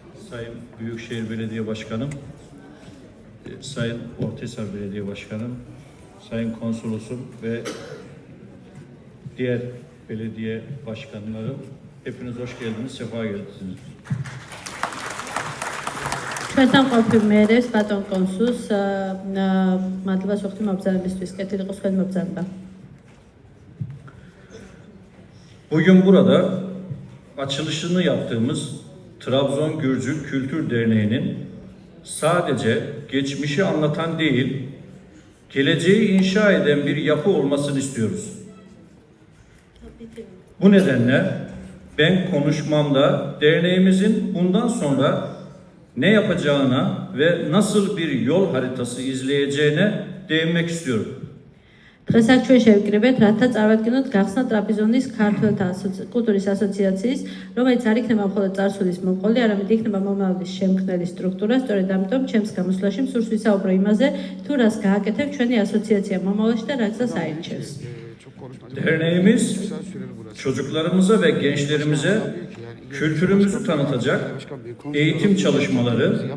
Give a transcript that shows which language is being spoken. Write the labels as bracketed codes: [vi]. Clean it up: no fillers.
[tr] Sayın Büyükşehir Belediye Başkanım, Sayın Ortahisar Belediye Başkanım, Sayın Konsolosum ve diğer belediye başkanlarım, hepiniz hoş geldiniz, sefa geldiniz. [ka] ჩვენთან ყოფილმერებს ბატონ კონსულს მადლობა სოხთი მობრძანებისთვის. კეთილი იყოს თქვენი მობრძანება. [tr] Bugün burada açılışını yaptığımız Trabzon Gürcü Kültür Derneği'nin sadece geçmişi anlatan değil, geleceği inşa eden bir yapı olmasını istiyoruz. Bu nedenle ben konuşmamda derneğimizin bundan sonra ne yapacağına ve nasıl bir yol haritası izleyeceğine değinmek istiyorum. [ka] დღეს აქ ჩვენ შევკრიბეთ, რათა წარვადგინოთ გახსნა ტრაპიზონის ქართველთა კულტურის ასოციაციის, რომელიც არ იქნება მხოლოდ წარსულის მომყოლი, არამედ იქნება მომავლის შემქმნელი სტრუქტურა. სწორედ ამიტომ ჩემს გამოსვლაში მსურს ვისაუბრო იმაზე, თუ რას გააკეთებ ჩვენი ასოციაცია მომავალში და რა გზას აირჩევს. [tr] Derneğimiz çocuklarımıza ve gençlerimize kültürümüzü tanıtacak eğitim çalışmaları,